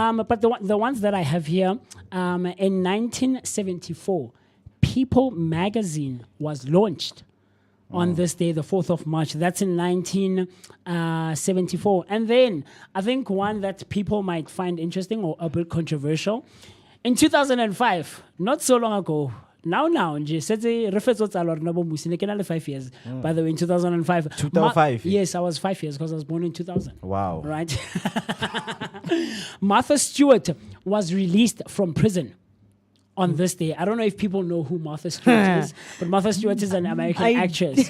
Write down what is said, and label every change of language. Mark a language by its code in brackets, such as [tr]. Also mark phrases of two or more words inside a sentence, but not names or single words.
[en] But the ones that I have here, in 1974, People magazine was launched on this day, the 4th of March. That's in 1974. And then I think one that people might find interesting or a bit controversial, in 2005, not so long ago, now, [st] nje, setse re fetsa ho tsala rona bo Musi, ne ke na le 5 years. [en] By the way, in 2005. 2005? Yes, I was 5 years because I was born in 2000. Wow. Right? Martha Stewart was released from prison on this day. I don't know if people know who Martha Stewart is, but Martha Stewart is an American actress.